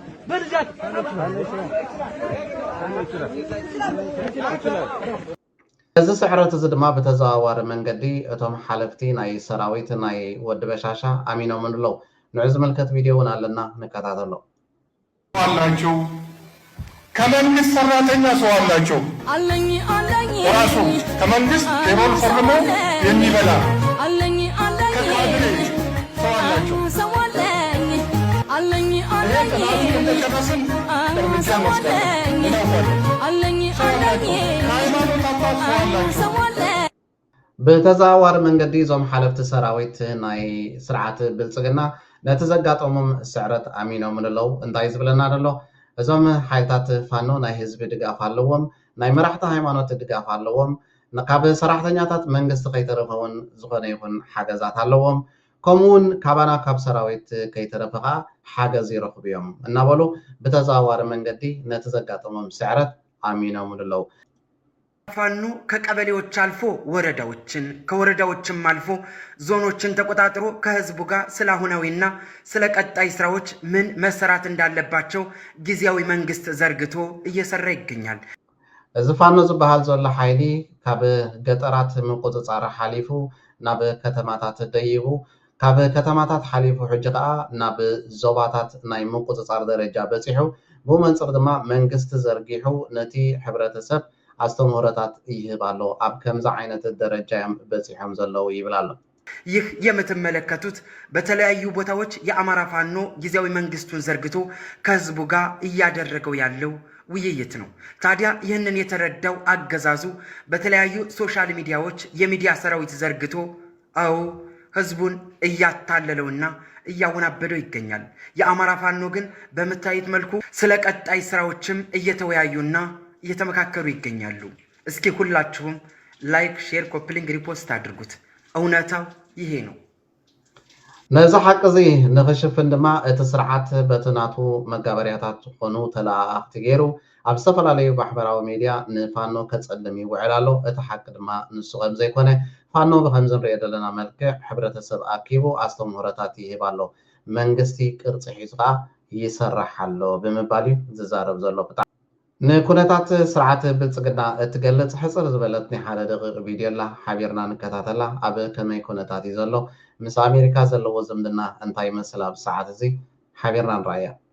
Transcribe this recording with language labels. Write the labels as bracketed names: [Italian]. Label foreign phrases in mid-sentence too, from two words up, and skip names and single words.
[Tigrinya] እዚ ስዕረት እዚ ድማ በተዘዋዋሪ መንገዲ እቶም ሓለፍቲ ናይ ሰራዊት ናይ ወዲ በሻሻ አሚኖም እንለው ንዑ ዝምልከት ቪዲዮውን አለና ንከታተሎ [Amharic] አላቸው ከመንግስት ሰራተኛ ሰው አላቸው ራሱ ከመንግስት ፔሮል ፈርሞ የሚበላ ከካድሬ ሰው አላቸው እንደጨረስን እርምጃ እንወስዳለን ከሃይማኖት አባት ሰው አላቸው [Tigrinya] በተዘዋዋሪ መንገዲ ዞም ሓለፍቲ ሰራዊት ናይ ስርዓት ብልጽግና ነቲ ዘጋጠሞም ስዕረት አሚኖም እንለው እንታይ ዝብለና ደሎ እዞም ሓይልታት ፋኖ ናይ ህዝቢ ድጋፍ ኣለዎም ናይ መራሕቲ ሃይማኖት ድጋፍ ኣለዎም ካብ ሰራሕተኛታት መንግስቲ ከይተረፈውን ዝኾነ ይኹን ሓገዛት ኣለዎም ከምኡውን ካባና ካብ ሰራዊት ከይተረፈ ሓገዝ ይረኽቡ እዮም እናበሉ በተዘዋዋሪ መንገዲ ነቲ ዘጋጠሞም ስዕረት አሚኖም እንለው [Amharic] ፋኖ ከቀበሌዎች አልፎ ወረዳዎችን ከወረዳዎችም አልፎ ዞኖችን ተቆጣጥሮ ከህዝቡ ጋር ስለ አሁናዊና ስለ ቀጣይ ስራዎች ምን መሰራት እንዳለባቸው ጊዜያዊ መንግስት ዘርግቶ እየሰራ ይገኛል። [Tigrinya] እዚ ፋኖ ዝበሃል ዘሎ ሓይሊ ካብ ገጠራት ምቁፅፃር ሓሊፉ ናብ ከተማታት ደይቡ ካብ ከተማታት ሓሊፉ ሕጂ ከዓ ናብ ዞባታት ናይ ምቁፅፃር ደረጃ በፂሑ ብመንፅር ድማ መንግስቲ ዘርጊሑ ነቲ ሕብረተሰብ አስተምህሮታት ይህባሉ አብ ከምዛ አይነት ደረጃ በጽሖም ዘለው ይብላሉ። [Amharic] ይህ የምትመለከቱት በተለያዩ ቦታዎች የአማራ ፋኖ ጊዜያዊ መንግስቱን ዘርግቶ ከህዝቡ ጋር እያደረገው ያለው ውይይት ነው። ታዲያ ይህንን የተረዳው አገዛዙ በተለያዩ [English] social media [Amharic] የሚዲያ ሰራዊት ዘርግቶ አው ህዝቡን እያታለለውና እያወናበደው ይገኛል። የአማራ ፋኖ ግን በመታየት መልኩ ስለ ቀጣይ ስራዎችም እየተወያዩና እየተመካከሩ ይገኛሉ። እስኪ ሁላችሁም ላይክ፣ ሼር፣ ኮፕሊንግ፣ ሪፖስት አድርጉት። እውነታው ይሄ ነው። [Tigrinya] ነዚ ሓቂ እዚ ንኽሽፍን ድማ እቲ ስርዓት በትናቱ መጋበርያታት ዝኾኑ ተለኣኽቲ ገይሩ ኣብ ዝተፈላለዩ ማሕበራዊ ሚድያ ንፋኖ ከፀልም ይውዕል ኣሎ። እቲ ሓቂ ድማ ንሱ ከም ዘይኮነ ፋኖ ብከምዚ ንሪኦ ዘለና መልክዕ ሕብረተሰብ ኣኪቡ ኣስተምህሮታት ይህብ ኣሎ። መንግስቲ ቅርፂ ሒዙ ከዓ ይሰርሕ ኣሎ ብምባል እዩ ዝዛረብ ዘሎ። ንኩነታት ስርዓት ብልጽግና እትገልጽ ሕፅር ዝበለት ናይ ሓደ ደቂቕ ቪድዮላ ሓቢርና ንከታተላ ኣብ ከመይ ኩነታት እዩ ዘሎ ምስ ኣሜሪካ ዘለዎ ዝምድና እንታይ ይመስል ኣብ ሰዓት እዚ ሓቢርና ንራእያ